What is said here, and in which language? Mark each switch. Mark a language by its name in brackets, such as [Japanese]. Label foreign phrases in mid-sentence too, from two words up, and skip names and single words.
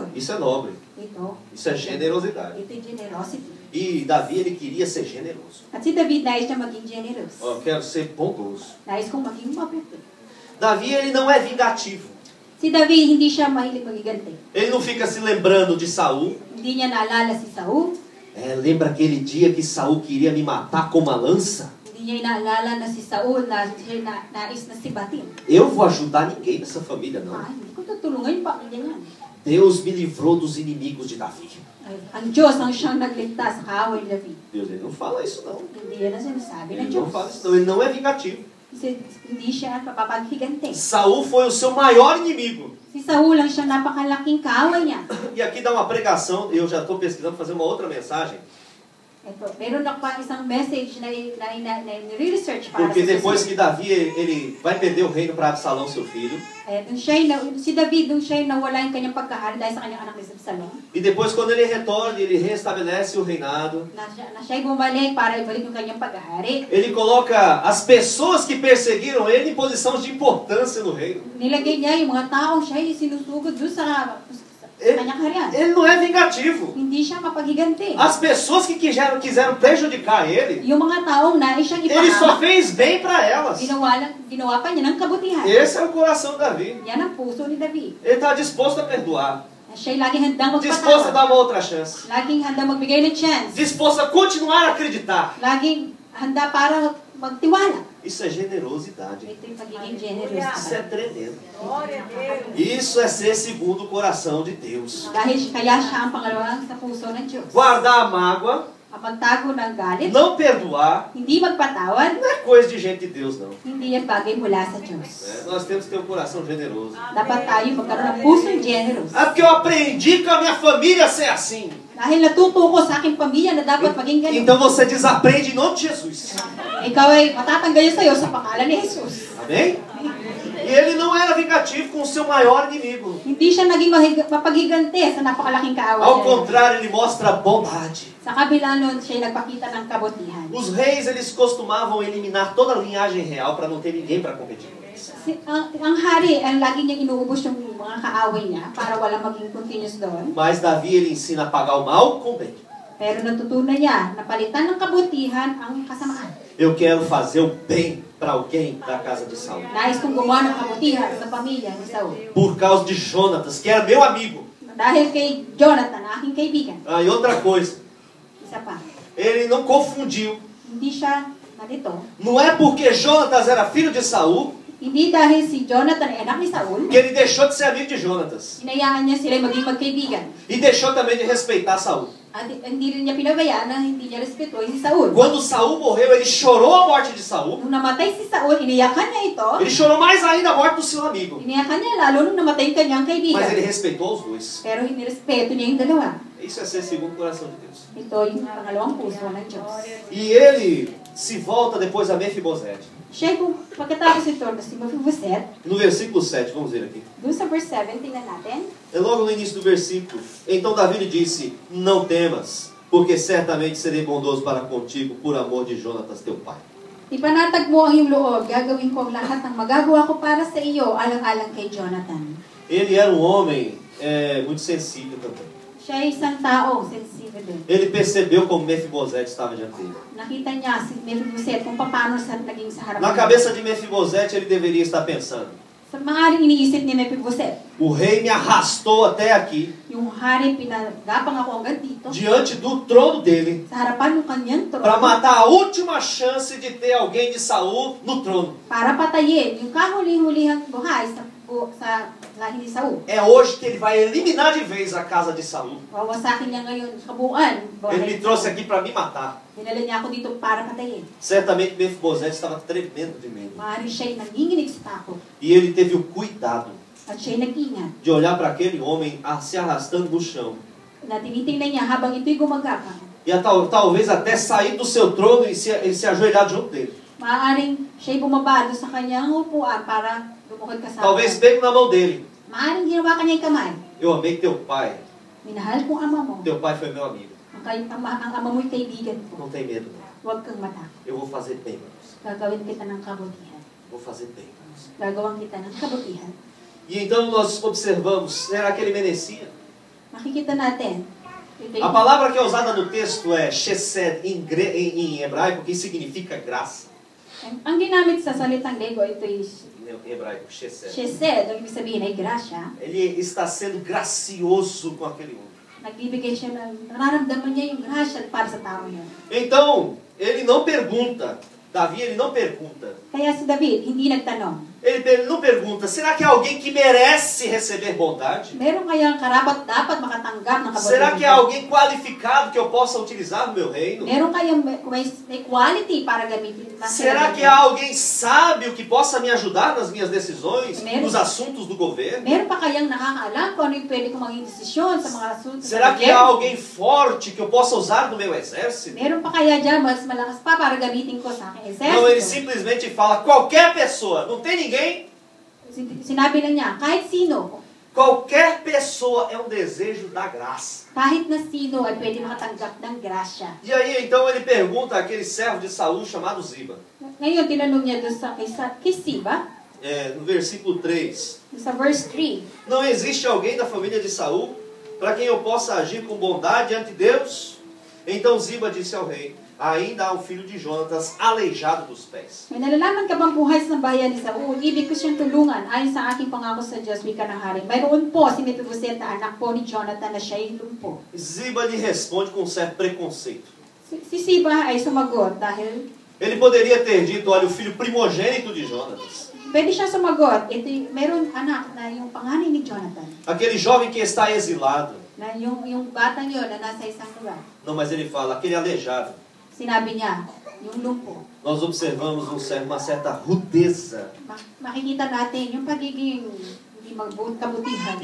[Portuguese] Isso é nobre. Isso é generosidade. [Filipino] Ito yung generosity. [Portuguese] E Davi, ele queria ser generoso. [Filipino] At si David nais niya maging generous. [Portuguese] Eu quero ser bondoso. [Filipino] Nais kong maging mabuti. [Portuguese] Davi, ele não é vingativo. [Filipino] Si David, hindi siya mahilig magiganti. [Portuguese] Ele não fica se lembrando de Saul. [Filipino] Hindi niya naalala si Saul. [Portuguese] Lembra aquele dia que Saul queria me matar com uma lança? [Filipino] Hindi niya inaalala na si Saul na nais na sibatin. [Portuguese] Eu vou ajudar ninguém nessa família, não. [Filipino] Hindi ko tutulungan yung pamilya niya. [Portuguese] Deus me livrou dos inimigos de Davi. [Filipino] Ang Diyos ang siyang nagligtas sa kaaway ni David. [Portuguese] Deus, ele não fala isso, não. [Filipino] Hindi yan ang sinasabi ng [Portuguese] Ele [Filipino] Diyos. [Portuguese] não fala isso, não. Ele não é vingativo. [Filipino] Kasi hindi siya papapaghiganti. [Portuguese] Saul foi o seu maior inimigo. [Filipino] Si Saul ang siyang napakalaking kaaway niya. [Portuguese] E aqui dá uma pregação, eu já estou pesquisando fazer uma outra mensagem. [Filipino] Ito, meron ako pa isang message na research para [Portuguese] Porque [Filipino] sa [Portuguese] depois [Filipino] susunod. [Portuguese] que Davi ele vai perder o reino para Absalão, seu filho, [Filipino] Si David, nung siya nawala yung kanyang pagkahari dahil sa kanyang anak ni Absalom, [Portuguese] e depois quando ele retorna, ele restabelece o reinado. [Filipino] na siya'y bumalik para ibalik yung kanyang pagkahari. [Portuguese] Ele coloca as pessoas que perseguiram ele em posição de importância no reino. [Filipino] Nilagay niya yung mga taong siya'y sinusugod doon sa kanyang harian. [Portuguese] Ele não é vingativo. [Filipino] Hindi siya mapaghiganti. [Portuguese] As pessoas que quiseram prejudicar ele, [Filipino] Yung mga taong nais siyang [Portuguese] ele só [Filipino] ipahamak, [Portuguese] fez bem para elas. [Filipino] ginawa pa niya ng kabutihan. [Portuguese] Esse é o coração de Davi. [Filipino] Yan ang puso ni David. [Portuguese] Ele está disposto a perdoar, [Filipino] Siya'y laging handang [Portuguese] disposto a [Filipino] magpatawa. [Portuguese] dar uma outra chance, [Filipino] Laging handang magbigay ng chance. [Portuguese] disposto a continuar a acreditar. [Filipino] Laging handa para magtiwala. [Portuguese] Isso é generosidade. [Filipino] Ito yung pagiging generous. [Portuguese] Isso é tremendo. Isso é ser segundo o coração de Deus. [Filipino] Dahil kaya siya ang pangalawang sa puso ng Diyos. [Portuguese] Guardar a mágoa, [Filipino] Ang magtago ng galit, [Portuguese] não perdoar, [Filipino] hindi magpatawad, [Portuguese] não é coisa de gente de Deus, não. [Filipino] hindi yan bagay mula sa Diyos. [Portuguese] Nós temos que ter um coração generoso. [Filipino] Dapat tayo magkaroon ng pusong generous. [Portuguese] Ah, porque eu aprendi com a minha família a ser assim. [Filipino] Dahil natuto ko sa aking pamilya na dapat maging ganun. [Portuguese] Então você desaprende em nome de Jesus. [Filipino] Ikaw ay matatanggal sa iyo sa pangalan ni Jesus. [Portuguese] Amém? E ele não era vingativo com o seu maior inimigo. [Filipino] Hindi siya naging mapaghiganti sa napakalaking kaaway [Portuguese] Ao [Filipino] niya. [Portuguese] contrário, ele mostra bondade. [Filipino] Sa kabila nun, siya nagpakita ng kabutihan. [Portuguese] Os reis, eles costumavam eliminar toda a linhagem real para não ter ninguém para competir com eles. [Filipino] Ang hari, ang lagi niyang inuubos yung mga kaaway niya para wala maging continuous doon. [Portuguese] Mas Davi, ele ensina a pagar o mal com o bem. [Filipino] Pero natutunan niya na palitan ng kabutihan ang kasamaan. [Portuguese] Eu quero fazer o bem para alguém da casa de Saul. [Filipino] Nais kong gumawa ng kabutihan sa pamilya ni Saul. [Portuguese] Por causa de Jonatas, que era meu amigo. [Filipino] Dahil kay Jonathan, aking kaibigan. [Portuguese] Ah, e outra coisa, [Filipino] Isa pa. [Portuguese] ele não confundiu. [Filipino] Hindi siya nalito. [Portuguese] Não é porque Jonatas era filho de Saul [Filipino] Hindi dahil si Jonathan ay anak ni Saul, [Portuguese] que ele deixou de ser amigo de Jonatas. [Filipino] hinayaan niya sila maging magkaibigan. [Portuguese] E deixou também de respeitar Saul. [Filipino] At hindi rin niya pinabayaan na hindi niya respetuhin si Saul. [Portuguese] Quando Saul morreu, ele chorou a morte de Saul. [Filipino] Nung namatay si Saul, iniyakan niya ito. [Portuguese] Ele chorou mais ainda a morte do seu amigo. [Filipino] Iniyakan niya lalo nung namatay yung kanyang [Portuguese] Mas ele [Filipino] kaibigan. [Portuguese] respeitou os dois. [Filipino] Pero hinirespeto niya yung dalawa. [Portuguese] Isso é ser segundo o coração de Deus. [Filipino] Ito yung pangalawang puso ng Diyos. [Portuguese] E ele se volta depois a Mefibosete. [Filipino] Siya kung pagkatapos ito na si Mephibosheth, [Portuguese] No versículo 7, vamos ver aqui. [Filipino] doon sa verse 7, tingnan natin. [Portuguese] É logo no início do versículo. Então Davi lhe disse: Não temas, porque certamente serei bondoso para contigo por amor de Jonatas teu pai. [Filipino] Ipanatag mo ang iyong loob, gagawin ko ang lahat ng magagawa ko para sa iyo, alang-alang kay Jonathan. [Portuguese] Ele era um homem muito sensível também. [Filipino] Siya ay isang tao, sensitive din. [Portuguese] Ele percebeu como Mefibosete estava diante dele. [Filipino] Nakita niya si Mephibosheth kung paano sa naging sa harapan. [Portuguese] Na cabeça de Mefibosete ele deveria estar pensando: [Filipino] Sa maaaring iniisip ni Mephibosheth, [Portuguese] o rei me arrastou até aqui, [Filipino] yung hari pinagapang ako hanggang dito, [Portuguese] diante do trono dele, [Filipino] sa harapan ng kanyang trono, [Portuguese] para matar a última chance de ter alguém de Saul no trono. [Filipino] para patayin yung kahuli-hulihang buhay sa lahi ni Saul. [Portuguese] É hoje que ele vai eliminar de vez a casa de Saul. [Filipino] Wawasakin niya ngayon kabuuan. [Portuguese] Ele me trouxe aqui para me matar. [Filipino] Dinala niya ako dito para patayin. [Portuguese] Certamente Mefibosete estava tremendo de medo. [Filipino] Maaaring siya'y nanginginig sa takot. [Portuguese] E ele teve o cuidado [Filipino] At siya'y nag-ingat [Portuguese] de olhar para aquele homem se arrastando no chão. [Filipino] na tinitingnan niya habang ito'y gumagapang. [Portuguese] E talvez até sair do seu trono e se ajoelhar junto dele. [Filipino] Maaaring siya'y bumaba doon sa kanyang upuan para lumukod kasama. [Portuguese] Talvez pegue na mão dele. [Filipino] Maaaring ginawa kanya yung kamay. [Portuguese] Eu amei teu pai. [Filipino] Minahal kong ama mo. [Portuguese] Teu pai foi meu amigo. [Filipino] Ang ama mo'y kaibigan ko. [Portuguese] Não tem medo, não. [Filipino] Huwag kang matakot. [Portuguese] Eu vou fazer bem para você. [Filipino] Gagawin kita ng kabutihan. [Portuguese] Vou fazer bem para você. [Filipino] Gagawan kita ng kabutihan. [Portuguese] E então nós observamos, era aquele menecia. [Filipino] Makikita natin. Ito [Portuguese] A palavra que é usada no texto é chesed em hebraico, que significa graça. [Filipino] ang ginamit sa salitang Lego, ito is [Portuguese] Em hebraico, chesed. [Filipino] Chesed, ang ibig sabihin ay grasya. [Portuguese] Ele está sendo gracioso com aquele homem. [Filipino] Nagbibigay siya ng, nararamdaman niya yung grasya para sa tao niya. [Portuguese] Então, ele não pergunta. Davi, ele não pergunta. [Filipino] Kaya si David, hindi nagtanong. [Portuguese] Ele não pergunta, será que há alguém que merece receber bondade? [Filipino] Meron kayang karapat dapat makatanggap ng [Portuguese] Será que há [Filipino] kabutihan? [Portuguese] alguém qualificado que eu possa utilizar no meu reino? [Filipino] Meron kayang may quality para gamitin? [Portuguese] Será que há alguém sábio que possa me ajudar nas minhas decisões, [Filipino] Meron. [Portuguese] nos assuntos do governo? [Filipino] Meron pa kayang nakakaalam kung ano yung pwede kong maging desisyon sa mga asunto sa [Portuguese] Será que [Filipino] gobyerno? [Portuguese] há alguém forte que eu possa usar no meu exército? [Filipino] Meron pa kaya dyan mas malakas pa para gamitin ko sa aking [Portuguese] Não, ele [Filipino] exército? [Portuguese] simplesmente fala, qualquer pessoa, não tem ninguém? [Filipino] Sinabi lang niya, kahit sino, [Portuguese] Qualquer pessoa é um desejo da graça. [Filipino] kahit na sino ay pwede makatanggap ng grasya. [Portuguese] E aí, então, ele pergunta àquele servo de Saul chamado Ziba. [Filipino] Ngayon, tinanong niya doon kay Siba, [Portuguese] No versículo 3. [Filipino] sa verse 3. [Portuguese] Não existe alguém da família de Saul para quem eu possa agir com bondade ante Deus? Então Ziba disse ao rei, ainda há um filho de Jonatas aleijado dos pés. [Filipino] May nalalaman ka bang buhay sa bayan ni Saul? Ibig ko siyang tulungan ayon sa aking pangako sa Diyos, wika ng hari. Mayroon po si Mephibosheth na anak po ni Jonathan na siya'y lumpo. [Portuguese] Ziba lhe responde com um certo preconceito. [Filipino] Si Siba ay sumagot dahil [Portuguese] Ele poderia ter dito, olha, o filho primogênito de Jonatas. [Filipino] pwede siya sumagot. Ito, meron anak na yung panganay ni Jonathan. [Portuguese] Aquele jovem que está exilado. [Filipino] Na yung batang yun na nasa isang lugar. [Portuguese] Não, mas ele fala, aquele aleijado. [Filipino] Sinabi niya, yung lumpo. [Portuguese] Nós observamos uma certa rudeza [Filipino] Makikita natin yung pagiging hindi kabutihan.